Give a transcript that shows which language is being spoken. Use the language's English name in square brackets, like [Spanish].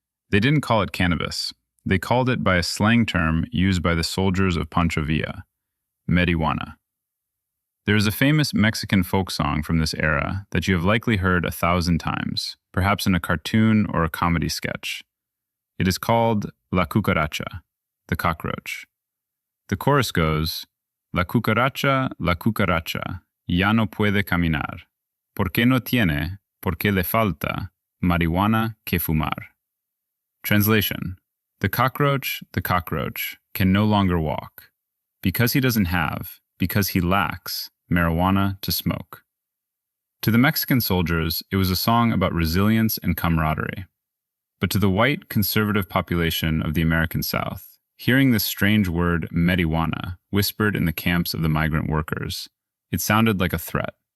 [English] They didn't call it cannabis. They called it by a slang term used by the soldiers of Pancho Villa, marijuana. There is a famous Mexican folk song from this era that you have likely heard 1,000 times, perhaps in a cartoon or a comedy sketch. It is called La Cucaracha, the cockroach. The chorus goes, [Spanish] La cucaracha, ya no puede caminar. ¿Por qué no tiene, por qué le falta, marihuana que fumar? [English] Translation: the cockroach can no longer walk, because he doesn't have, because he lacks, marijuana to smoke. To the Mexican soldiers, it was a song about resilience and camaraderie. But to the white, conservative population of the American South, hearing this strange word, marijuana, whispered in the camps of the migrant workers, it sounded like a threat.